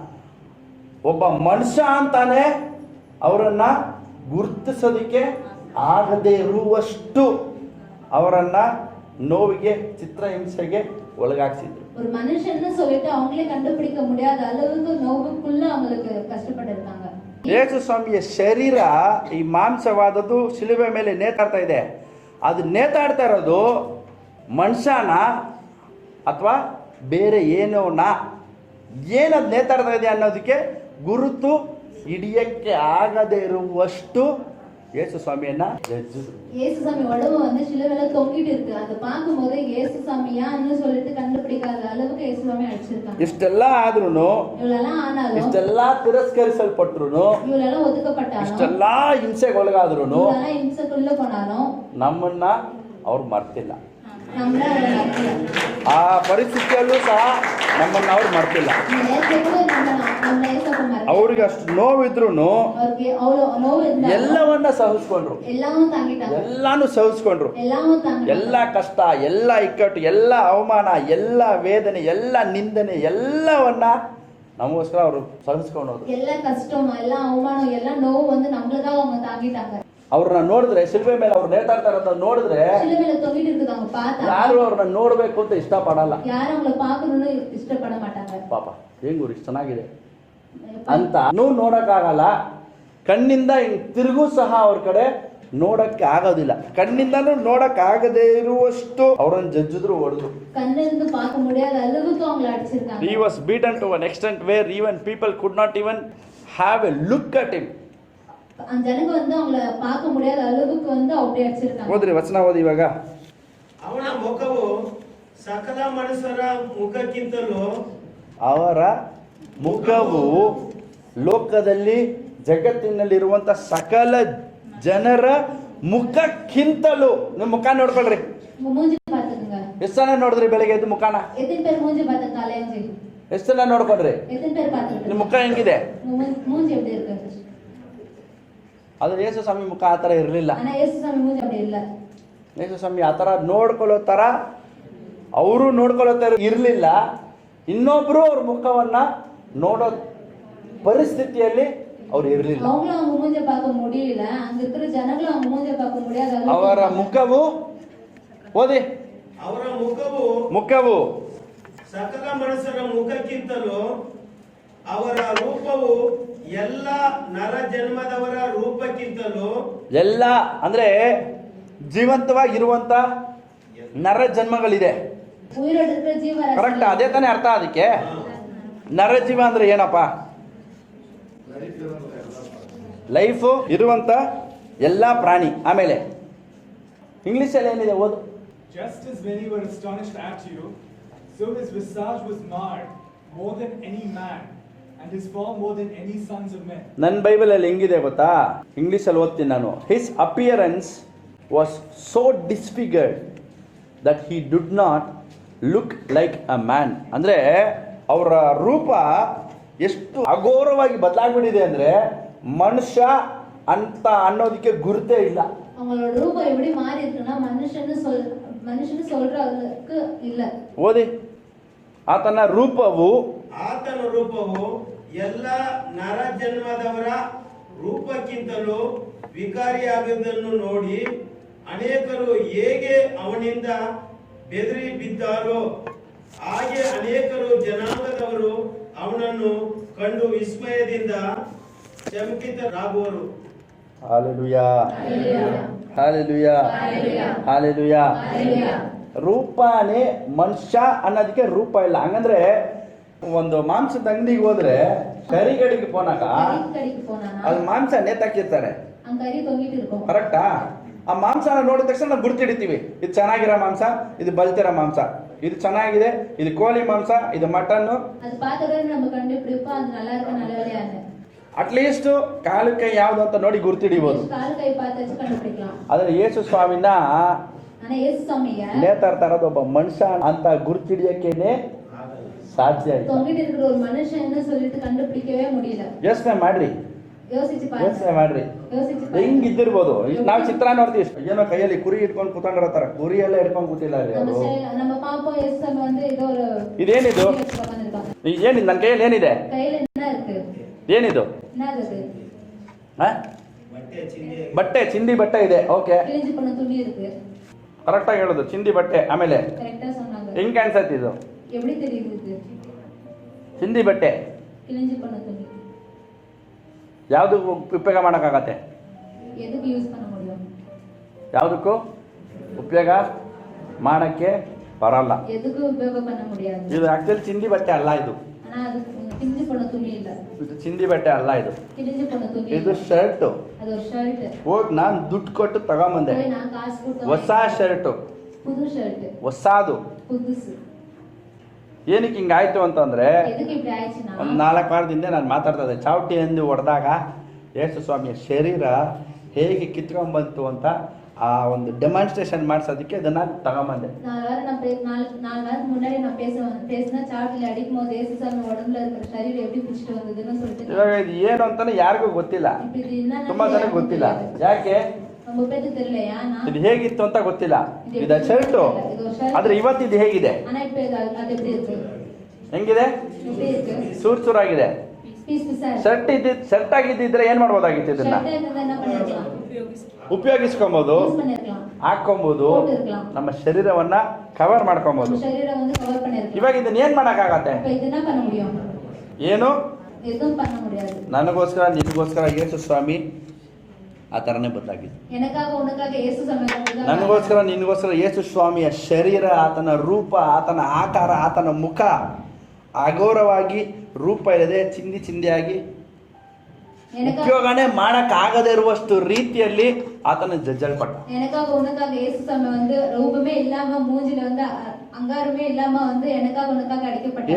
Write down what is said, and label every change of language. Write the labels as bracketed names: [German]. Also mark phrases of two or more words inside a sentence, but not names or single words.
[Kannada] ಒಬ್ಬ ಮನುಷ್ಯ ಅಂತಾನೆ ಅವರನ್ನ ಗುರುತಿಸೋದಿಕ್ಕೆ ಆಗದೆ ಇರುವಷ್ಟು ಅವರನ್ನ ನೋವಿಗೆ, ಚಿತ್ರಹಿಂಸೆಗೆ ಒಳಗಾಗ್ಸಿದ್ರು. [Tamil] ஒரு மனுஷன்னு சொல்லிட்டு அவங்களே கண்டுபிடிக்க முடியாத அளவுக்கு நோவுக்குள்ள அவங்களுக்கு கஷ்டப்பட்டு இருக்காங்க. [Kannada] ಯೇಸು ಸ್ವಾಮಿಯ ಶರೀರ ಈ ಮಾಂಸವಾದದ್ದು ಶಿಲುಬೆ ಮೇಲೆ ನೇತಾಡ್ತಾ ಇದೆ. ಅದು ನೇತಾಡ್ತಾ ಇರೋದು ಮನುಷ್ಯನ ಅಥವಾ ಬೇರೆ ಏನೋನ, ಏನದು ನೇತಾಡ್ತಾ ಇದೆ ಅನ್ನೋದಕ್ಕೆ ಗುರುತು ಹಿಡಿಯಕ್ಕೆ ಆಗದೆ ಇರುವಷ್ಟು ಯೇಸು ಸ್ವಾಮಿಯನ್ನ ಜಜ್ಜಿದ್ರು. [Tamil] இயேசுசாமி உடம்பு வந்து சிலுவையில தொங்கிட்டு இருக்கு. அதை பார்க்கும்போது இயேசுசாமியான்னு சொல்லிட்டு கண்டுபிடிக்காத அளவுக்கு இயேசுசாமி அடிச்சிருக்காங்க. [Kannada] ಇಷ್ಟೆಲ್ಲ ಆದ್ರೂ, [Tamil] இவ்வளெல்லாம் ஆனாலும், [Kannada] ಇಷ್ಟೆಲ್ಲ ತಿರಸ್ಕರಿಸಲ್ಪಟ್ರು, [Tamil] இவ்வளெல்லாம் ஒதுக்கப்பட்டாலும், [Kannada] ಇಷ್ಟೆಲ್ಲ ಹಿಂಸೆಗೊಳಗಾದ್ರು [Tamil] இவ்வளெல்லாம் இம்சைக்குள்ள போனாலும் [Kannada] ನಮ್ಮನ್ನ ಅವ್ರು ಮರ್ತಿಲ್ಲ. [Tamil] நம்மள அவரை மறக்கல. [Kannada] ಆ ಪರಿಸ್ಥಿತಿಯಲ್ಲೂ ಸಹ ನಮ್ಮನ್ನ ಅವ್ರು ಮರ್ತಿಲ್ಲ. [Tamil] இந்த நேரத்துல கூட நம்மள ஏசப்பா மறக்கல. [Kannada] ಅವ್ರಿಗೆ ಅಷ್ಟು ನೋವಿದ್ರು [Tamil] அவருக்கு அவ்வளவு நோவு இருந்தாலும் [Kannada] ಎಲ್ಲವನ್ನ ಸಹಿಸ್ಕೊಂಡ್ರು, [Tamil] எல்லாமும் தாங்கிட்டாங்க. [Kannada] ಎಲ್ಲಾನು ಸಹಿಸ್ಕೊಂಡ್ರು. [Tamil] எல்லாமும் தாங்கிட்டாங்க. [Kannada] ಎಲ್ಲ ಕಷ್ಟ, ಎಲ್ಲ ಇಕ್ಕಟ್ಟು, ಎಲ್ಲ ಅವಮಾನ, ಎಲ್ಲ ವೇದನೆ, ಎಲ್ಲ ನಿಂದನೆ, ಎಲ್ಲವನ್ನ ನಮಗೋಸ್ಕರ ಅವರು ಸಹಿಸ್ಕೊಂಡು ಹೋದ್ರು. [Tamil] எல்லா கஷ்டம், எல்லா அவமானம், எல்லா நோவு வந்து நம்மளுக்காக அவங்க தாங்கிட்டாங்க. [Kannada] ಅವ್ರನ್ನ ನೋಡಿದ್ರೆ, ಶಿಲ್ಪೆ ಮೇಲೆ ಅವ್ರು ನೇತಾಡ್ತಾ ಇರೋದ ನೋಡಿದ್ರೆ [Tamil] சிலுவையில தொங்கிட்டு இருக்குது அவங்க பார்த்தா [Kannada] ಯಾರು ಅವ್ರನ್ನ ನೋಡ್ಬೇಕು ಅಂತ ಇಷ್ಟಪಡಲ್ಲ. [Tamil] யாரும் அவங்கள பார்க்கணும்னு ಇಷ್ಟಪಡ ಮಾட்டாங்க. [Kannada] ಪಾಪ ಹೆಂಗ್ ಇಷ್ಟು ಚೆನ್ನಾಗಿದೆ ಅಂತ ನೋಡಕ್ಕಾಗಲ್ಲ. ಕಣ್ಣಿಂದ ತಿರುಗೂ ಸಹ ಅವ್ರ ಕಡೆ ನೋಡಕ್ಕೆ ಆಗೋದಿಲ್ಲ. ಕಣ್ಣಿಂದನೂ ನೋಡಕ್ ಆಗದೆ ಇರುವಷ್ಟು ಅವ್ರನ್ನ ಜಜ್ಜಿದ್ರು, ಹೊಡೆದ್ರು. [Tamil] கண்ணிலிருந்து பார்க்க முடியாத அளவுக்கு அவங்கள அடிச்சிருக்காங்க. [English] He was beaten to an extent where even people could not even have a look at him. [Tamil] அந்த ஜனங்க வந்து அவங்கள பார்க்க முடியாத அளவுக்கு வந்து அப்படியே அடிச்சிருக்காங்க. [Kannada] ಓದ್ರಿ ವಚನ ಓದಿ ಇವಾಗ. ಅವನ ಮುಖವು ಸಕಲ ಮನುಷ್ಯರ ಮುಖಕ್ಕಿಂತಲೂ, ಅವರ ಮುಖವು ಲೋಕದಲ್ಲಿ ಜಗತ್ತಿನಲ್ಲಿರುವಂತ ಸಕಲ ಜನರ ಮುಖಕ್ಕಿಂತಲೂ, ನಿಮ್ಮ ಮುಖ ನೋಡ್ಕೊಳ್ರಿ. [Tamil] உங்க மூஞ்சி பாத்துக்கங்க. [Kannada] ಎಷ್ಟು ಜನ ನೋಡಿದ್ರಿ ಬೆಳಗ್ಗೆ ಎದ್ದು ಮುಖಾನ? [Tamil] எத்தனை பேர் மூஞ்சி பாத்துங்க? காலையில [Kannada] ಎಷ್ಟು ಜನ ನೋಡ್ಕೊಂಡ್ರಿ? [Tamil] எத்தனை பேர் பாத்துக்கிட்டு? [Kannada] ನಿಮ್ಮ ಮುಖ ಹೆಂಗಿದೆ? [Tamil] மூஞ்சி எப்படி இருக்கு? [Kannada] ಆದ್ರೆ ಯೇಸು ಸ್ವಾಮಿ ಮುಖ ಆ ಥರ ಇರಲಿಲ್ಲ. [Tamil] ஆனா இயேசுசாமி மூஞ்சி அப்படி இல்ல. [Kannada] ಯೇಸು ಸ್ವಾಮಿ ಆ ಥರ ನೋಡ್ಕೊಳ್ಳೋ ಥರ ಅವರು ನೋಡ್ಕೊಳ್ಳೋ ಥರ ಇರಲಿಲ್ಲ. ಇನ್ನೊಬ್ರು ಅವ್ರ ಮುಖವನ್ನ ನೋಡೋ ಪರಿಸ್ಥಿತಿಯಲ್ಲಿ ಅವ್ರು ಇರಲಿಲ್ಲ. [Tamil] அவங்களும் அவங்க மூஞ்ச பார்க்க முடியல, அங்க இருக்கிற ஜனங்களும் அவங்க மூஞ்ச பார்க்க முடியாத அளவுக்கு [Kannada] ಅವರ ಮುಖವು, ಓದಿ, ಅವರ ಮುಖವು ಮುಖವು ಸಕಲ ಮನುಷ್ಯರ ಮುಖಕ್ಕಿಂತಲೂ, ಅವರ ರೂಪವು ಎಲ್ಲ ನರ ಜನ್ಮದವರ ರೂಪಕ್ಕಿಂತಲೂ, ಎಲ್ಲ ಅಂದ್ರೆ ಜೀವಂತವಾಗಿರುವಂತ ನರ ಜನ್ಮಗಳಿದೆ. [Tamil] உயிரோட இருக்கிற ஜீவராசி. [Kannada] ಕರೆಕ್ಟ್, ಅದೇ ತಾನೇ ಅರ್ಥ. ಅದಕ್ಕೆ ನರಜೀವ ಅಂದ್ರೆ ಏನಪ್ಪ? ಲೈಫ್ ಇರುವಂತ ಎಲ್ಲ ಪ್ರಾಣಿ. ಆಮೇಲೆ ಇಂಗ್ಲಿಷ್ ಅಲ್ಲಿ ಏನಿದೆ ಓದು. [English] Just as many were astonished at you, so his visage was marred more than any man, and his form more than any sons of men. [Kannada] ನನ್ನ ಬೈಬಲ್ ಅಲ್ಲಿ ಹೆಂಗಿದೆ ಗೊತ್ತಾ? ಇಂಗ್ಲಿಷ್ ಅಲ್ಲಿ ಓದ್ತೀನಿ ನಾನು. [English] His appearance was so disfigured that he did not look like a man. [Kannada] ಅಂದ್ರೆ ಅವರ ರೂಪ ಎಷ್ಟು ಅಘೋರವಾಗಿ ಬದಲಾಗ್ಬಿಟ್ಟಿದೆ ಅಂದ್ರೆ ಮನುಷ್ಯ ಅಂತ ಅನ್ನೋದಕ್ಕೆ ಗುರುತೇ ಇಲ್ಲ. [Tamil] அவங்களோட ரூபம் எப்படி மாறி இருக்குன்னா மனுஷன்னு சொல்றதுக்கு இல்ல. [Kannada] ಓದಿ. ಆತನ ರೂಪವು, ಆತನ ರೂಪವು ಎಲ್ಲ ನರ ಜನ್ಮದವರ ರೂಪಕ್ಕಿಂತಲೂ ವಿಕಾರಿಯಾಗುವುದನ್ನು ನೋಡಿ ಅನೇಕರು ಹೇಗೆ ಅವನಿಂದ ಬೆದರಿ ಬಿದ್ದಾರೋ ಹಾಗೆ ಅನೇಕರು ಜನಾಂಗದವರು ಅವನನ್ನು ಕಂಡು ವಿಸ್ಮಯದಿಂದ ಚಮಕಿತರಾಗುವರು. ಹಾಲೆಲೂಯಾ, ಹಾಲೆಲೂಯಾ, ಹಾಲೆಲೂಯಾ. ರೂಪನೇ ಮನುಷ್ಯ ಅನ್ನೋದಕ್ಕೆ ರೂಪ ಇಲ್ಲ. ಹಂಗಂದ್ರೆ ಒಂದು ಮಾಂಸದ ಅಂಗಡಿಗೆ ಹೋದ್ರೆ ಕರಿಗಡಿಗೆ ಪೋನಾಕ [Tamil] கறிக்கு போனானா [Kannada] ಅದು ಮಾಂಸ ನೇತಾಕಿರ್ತಾರೆ. [Tamil] அங்க கறி தொங்கிட்டு இருக்கும். [Kannada] ಕರೆಕ್ಟಾ? ಆ ಮಾಂಸನ ನೋಡಿದ ತಕ್ಷಣ ನಾವು ಗುರ್ತಿಡಿತೀವಿ, ಇದು ಚೆನ್ನಾಗಿರೋ ಮಾಂಸ, ಇದು ಬಲ್ತಿರೋ ಮಾಂಸ, ಇದು ಚೆನ್ನಾಗಿದೆ, ಇದು ಕೋಳಿ ಮಾಂಸ, ಇದು ಮಟನ್ನು. [Tamil] அது பார்த்த உடனே நம்ம கண்டுபிடிப்போம் அது நல்லா இருக்கா நல்லா இல்லையான்னு. [Kannada] ಅಟ್ಲೀಸ್ಟ್ ಕಾಲು ಕೈ ಯಾವ್ದು ಅಂತ ನೋಡಿ ಗುರ್ತಿಡಿಬಹುದು. [Tamil] கால் கை பார்த்து கண்டுபிடிக்கலாம். [Kannada] ಆದ್ರೆ ಯೇಸು ಸ್ವಾಮಿನ [Tamil] ஆனா இயேசு சாமிய [Kannada] ನೇತಾಡ್ತಾ ಇರೋದು ಒಬ್ಬ ಮನುಷ್ಯ ಅಂತ ಗುರ್ತಿಡಿಯಕ್ಕೇನೆ ಸಾಧ್ಯ ಇಲ್ಲ. [Tamil] தொங்கிட்டு இருக்கிற ஒரு மனுஷன்னு சொல்லிட்டு கண்டுபிடிக்கவே முடியல. [Kannada] ಯೋಚನೆ ಮಾಡ್ರಿ, [Tamil] யோசிச்சு பாருங்க. [Kannada] ಯೋಚನೆ ಮಾಡ್ರಿ, [Tamil] யோசிச்சு பாருங்க. [Kannada] ಹೆಂಗಿದ್ದಿರ್ಬೋದು. ನಾವು ಚಿತ್ರ ನೋಡ್ತೀವಿ, ಏನೋ ಕೈಯಲ್ಲಿ ಕುರಿ ಇಟ್ಕೊಂಡು ಕೂತ್ಕೊಂಡಿರತ್ತಾರ, ಕುರಿ ಎಲ್ಲ ಇಟ್ಕೊಂಡು ಕೂತಿಲ್ಲ ರೀ ಅವರು. [Tamil] நம்ம பாப்போம் இயேசு சாமி வந்து ஏதோ ஒரு [Kannada] ಇದೇನಿದು? ಏನಿದೆ ನನ್ನ ಕೈಯಲ್ಲಿ? ಏನಿದೆ? [Tamil] கையில என்ன இருக்கு? [Kannada] ಏನಿದು? [Tamil] என்னது அது? [Kannada] ಆ? ಬಟ್ಟೆ ಚಿಂದಿ ಬಟ್ಟೆ, ಚಿಂದಿ ಬಟ್ಟೆ ಇದೆ. ಓಕೆ, [Tamil] கிழிஞ்சு போன துணி இருக்கு. [Kannada] ಕರೆಕ್ಟಾಗಿ ಹೇಳೋದು, ಚಿಂದಿ ಬಟ್ಟೆ. ಆಮೇಲೆ [Tamil] கரெக்டா சொன்னாங்க. [Kannada] ಹೆಂಗ್ ಕಾಣಿಸತ್ತೆ ಇದು? [Tamil] எப்படி தெரியுது இது? [Kannada] ಚಿಂದಿ ಬಟ್ಟೆ [Tamil] கிழிஞ்சு போன துணி. [Kannada] ಯಾವುದಕ್ಕೂ ಉಪಯೋಗ ಮಾಡೋಕ್ಕಾಗತ್ತೆ? [Tamil] எதுக்கு யூஸ் பண்ண முடியும்? [Kannada] ಯಾವುದಕ್ಕೂ ಉಪಯೋಗ ಮಾಡಕ್ಕೆ ಬರಲ್ಲ. [Tamil] எதுக்கு உபயோகம் பண்ண முடியாது. [Kannada] ಇದು ಆಕ್ಚುಲಿ ಚಿಂದಿ ಬಟ್ಟೆ ಅಲ್ಲ. ಇದು [Tamil] ஆனா அது கிழிஞ்சு போன துணி இல்ல. [Kannada] ಇದು ಚಿಂದಿ ಬಟ್ಟೆ ಅಲ್ಲ. ಇದು [Tamil] கிழிஞ்சு போன துணி. [Kannada] ಇದು ಶರ್ಟ್. [Tamil] அது ஒரு ஷர்ட். [Kannada] ಹೋಗಿ ನಾನು ದುಡ್ಡು ಕೊಟ್ಟು ತಗೊಂಬಂದೆ. [Tamil] போய் நான் காசு கொடுத்து [Kannada] ಹೊಸ ಶರ್ಟ್, [Tamil] புது ஷர்ட். [Kannada] ಹೊಸಾದು. [Tamil] புதுசு. [Kannada] ಏನಕ್ಕೆ ಹಿಂಗಾಯ್ತು ಅಂತಂದ್ರೆ, [Tamil] எதுக்கு இப்படி ஆயிடுச்சுன்னா [Kannada] ಒಂದು 4 ವಾರದಿಂದ ನಾನು ಮಾತಾಡ್ತಾ ಇದ್ದೆ, ಚಾವಟಿ ಎಂದು ಹೊಡೆದಾಗ ಯೇಸು ಸ್ವಾಮಿಯ ಶರೀರ ಹೇಗೆ ಕಿತ್ಕೊಂಡ್ಬಂತು ಅಂತ ಆ ಒಂದು ಡೆಮಾನ್ಸ್ಟ್ರೇಷನ್ ಮಾಡಿಸೋದಕ್ಕೆ ಇದನ್ನ ತಗೊಂಬಂದೆ. [Tamil] 4 வாரம் முன்னாடி நான் பேசின சாட்டில் அடிக்கும் போது இயேசு சாமி உடம்புல இருக்கிற சரீரம் எப்படி பிடிச்சிட்டு வந்ததுன்னு சொல்லிட்டு [Kannada] ಇವಾಗ ಇದು ಏನು ಅಂತಾನೆ ಯಾರಿಗೂ ಗೊತ್ತಿಲ್ಲ, [Tamil] இப்ப இது என்ன [Kannada] ತುಂಬಾ ಜನಕ್ಕೆ ಗೊತ್ತಿಲ್ಲ. ಯಾಕೆ? [Tamil] ரொம்ப பேருக்கு தெரியலையா? [Kannada] ಇದು ಹೇಗಿತ್ತು ಅಂತ ಗೊತ್ತಿಲ್ಲ. ಇದು ಶರ್ಟು, ಆದ್ರೆ ಇವತ್ತು ಇದು ಹೇಗಿದೆ? [Tamil] ஆனா இப்ப அது எப்படி இருக்கு? [Kannada] ಹೆಂಗಿದೆ? [Tamil] எப்படி இருக்கு? [Kannada] ಸೂರ್ಸೂರಾಗಿದೆ. [Tamil] பீஸ் பீஸா [Kannada] ಶರ್ಟ್ ಆಗಿದ್ದಿದ್ರೆ ಏನ್ ಮಾಡ್ಬೋದಾಗಿತ್ತು? ಇದನ್ನ [Tamil] என்ன பண்ணிருக்கலாம்? [Kannada] ಉಪಯೋಗಿಸ್ಕೊಬಹುದು, [Tamil] யூஸ் பண்ணிருக்கலாம், [Kannada] ಹಾಕೊಬಹುದು, [Tamil] போட்டுருக்கலாம், [Kannada] ನಮ್ಮ ಶರೀರವನ್ನ ಕವರ್ ಮಾಡ್ಕೊಬಹುದು. [Tamil] நம்ம ಶರೀரம் வந்து கவர் பண்ணிருக்கலாம். [Kannada] ಇವಾಗ ಇದನ್ನ ಏನ್ ಮಾಡಕ್ಕಾಗತ್ತೆ? [Tamil] இப்ப இது என்ன பண்ண முடியும்? [Kannada] ಏನು? [Tamil] எதுவும் பண்ண முடியாது. [Kannada] ನನಗೋಸ್ಕರ ನಿನಗೋಸ್ಕರ ಯೇಸು ಸ್ವಾಮಿ ಆ ಥರನೇ ಬದಲಾಗಿದೆ. [Tamil] எனக்காக உனக்காக இயேசು சாமி [Kannada] ನನಗೋಸ್ಕರ ನಿನಗೋಸ್ಕರ ಯೇಸು ಸ್ವಾಮಿಯ ಶರೀರ, ಆತನ ರೂಪ, ಆತನ ಆಕಾರ, ಆತನ ಮುಖ ಅಘೋರವಾಗಿ ರೂಪ ಇಲ್ಲದೆ ಚಿಂದಿ ಚಿಂದಿಯಾಗಿ ಉಪಯೋಗನೇ ಮಾಡಕ್ಕಾಗದೇ ಇರುವಷ್ಟು ರೀತಿಯಲ್ಲಿ ಆತನ ಜಜ್ಜಲ್ಪಟ್ಟ. [Tamil] எனக்காக உனக்காக இயேசு சாமி வந்து ரூபமே இல்லாம மூஞ்சில வந்து அங்காரமே இல்லாம வந்து எனக்காக உனக்காக அடிக்கப்பட்டார்.